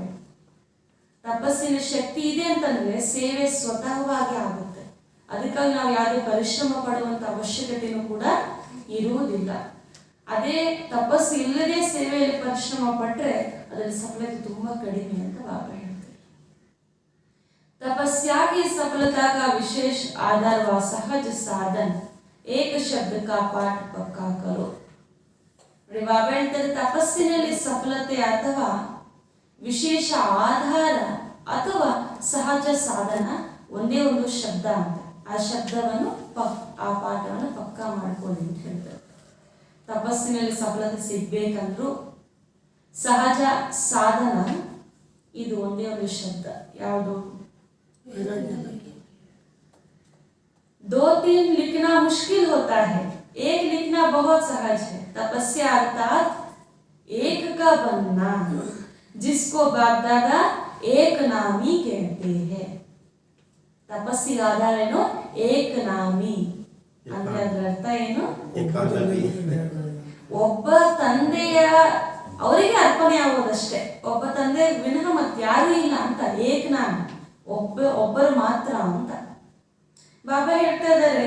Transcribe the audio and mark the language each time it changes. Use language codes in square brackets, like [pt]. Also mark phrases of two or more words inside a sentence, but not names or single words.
[kn] ತಪಸ್ಸಿನ ಶಕ್ತಿ ಇದೆ ಅಂತಂದ್ರೆ ಸೇವೆ ಸ್ವತಃವಾಗಿ ಆಗುತ್ತೆ. ಅದಕ್ಕಾಗಿ ನಾವು ಯಾವುದೇ ಪರಿಶ್ರಮ ಪಡುವಂತ ಅವಶ್ಯಕತೆಯೂ ಕೂಡ ಇರುವುದಿಲ್ಲ. ಅದೇ ತಪಸ್ಸು ಇಲ್ಲದೆ ಸೇವೆಯಲ್ಲಿ ಪರಿಶ್ರಮ ಪಟ್ಟರೆ ಅದರ ಸಫಲತೆ ತುಂಬಾ ಕಡಿಮೆ ಅಂತ ಬಾಬಾ ಹೇಳ್ತಾರೆ. [hi] तपस्या की सफलता का विशेष आधार व सहज साधन एक शब्द का पाठ पक्का करो. [kn] ಬಾಬಾ ಹೇಳ್ತಾರೆ ತಪಸ್ಸಿನಲ್ಲಿ ಸಫಲತೆ ಅಥವಾ ವಿಶೇಷ ಆಧಾರ ಅಥವಾ ಸಹಜ ಸಾಧನ ಒಂದೇ ಒಂದು ಶಬ್ದ ಅಂತ. ಆ ಶಬ್ದವನ್ನು ಆ ಪಾಠವನ್ನು ಪಕ್ಕಾ ಮಾಡ್ಕೊಳ್ಳಿ ಅಂತ ಹೇಳ್ತಾರೆ. ತಪಸ್ಸಿನಲ್ಲಿ ಸಫಲತೆ ಸಿಗ್ಬೇಕಂದ್ರೂ ಸಹಜ ಸಾಧನ ಇದು ಒಂದೇ ಒಂದು ಶಬ್ದ. ಯಾವುದು? [hi] दो तीन लिखना मुश्किल होता है, एक लिखना बहुत सहज है. तपस्या अर्थात एक का बनना, जिसको बाप दादा एक नामी कहते हैं. [kn] ತಪಸ್ಸಿಗೆ ಆಧಾರ ಏನು? ಏಕ ನಾಮಿ ಅಂದ್ರೆ ಅದರ ಅರ್ಥ ಏನು? ಒಬ್ಬ ತಂದೆಯ ಅವರಿಗೆ ಅರ್ಪಣೆ ಆಗೋದಷ್ಟೇ. ಒಬ್ಬ ತಂದೆ ವಿನಃ ಮತ್ತೆ ಯಾರು ಇಲ್ಲ ಅಂತ. ಏಕನಾಮಿ ಒಬ್ಬರು ಮಾತ್ರ ಅಂತ ಬಾಬಾ ಹೇಳ್ತಾ ಇದ್ದಾರೆ.